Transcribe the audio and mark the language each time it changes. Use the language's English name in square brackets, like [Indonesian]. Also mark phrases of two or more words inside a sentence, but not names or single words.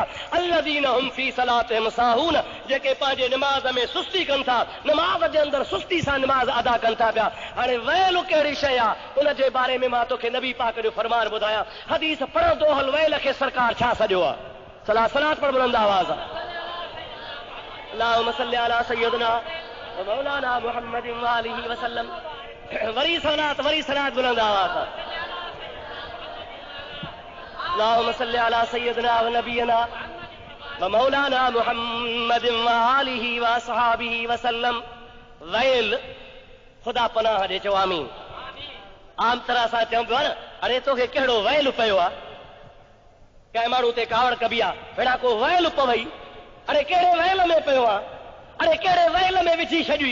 [Arabic] الذين هم في صلاتهم ساهون, [Sindhi] जेके पंहिंजे निमाज़ में सुस्ती कनि था, निमाज़ जे अंदरि सुस्ती सां निमाज़ अदा कनि था पिया। हाणे वैल कहिड़ी शइ आहे उन जे बारे में मां तोखे नबी पाक जो फरमान ॿुधायां। हदीस पढ़ंदो हल वैल खे सरकार छा सॼो आहे? सलात पढ़ बुलंद आवाज़। [Arabic] اللهم صل على سيدنا ومولانا محمد وآله وسلم. [Sindhi] वरी सलात बुलंद आवाज़। [Arabic] اللهم صل على سيدنا ونبينا ومولانا محمد وآله وأصحابه وسلم. [Sindhi] वैल ख़ुदा पनाह ॾे, चओ आमीन। आम तरह सां चवंदो आहे न, अरे तोखे कहिड़ो वैल पियो आहे? कंहिं माण्हू ते कावड़ कबी आहे, हेड़ा को वैल पवई, अरे कहिड़े वैल में पियो आहे, अरे कहिड़े वैल में विझी छॾी।